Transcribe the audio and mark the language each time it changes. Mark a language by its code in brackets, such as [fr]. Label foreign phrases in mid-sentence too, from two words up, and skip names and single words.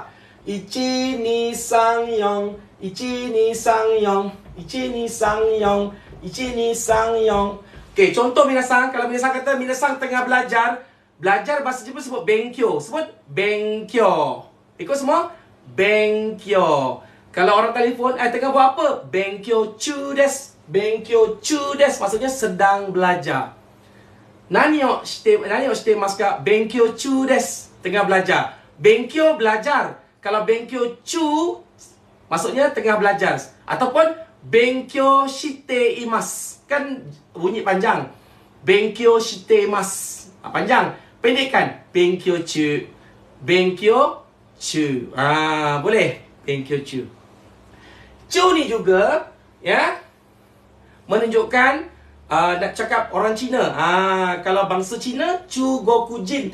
[ja] 一二三四. Okey, contoh minasang. [ms] Kalau minasang kata minasang tengah belajar bahasa Jepun sebut benkyo. Sebut benkyo. Ikut semua? Benkyo. Kalau orang telefon, tengah buat apa? [ja] 勉強中です. [ms] Maksudnya sedang belajar. [ja] 何をしてますか? 勉強中です. [ms] tengah belajar. Benkyo belajar. Kalau [ja] 勉強中, [ms] maksudnya tengah belajar. [ja] Ataupun 勉強しています. [ms] Kan bunyi panjang. [ja] 勉強しています. Panjang. Pendekkan. 勉強中。勉強中. Boleh. 勉強中. [ms] Chu ni juga, ya, menunjukkan nak cakap orang Cina. Kalau bangsa Cina, [ja] 中国人.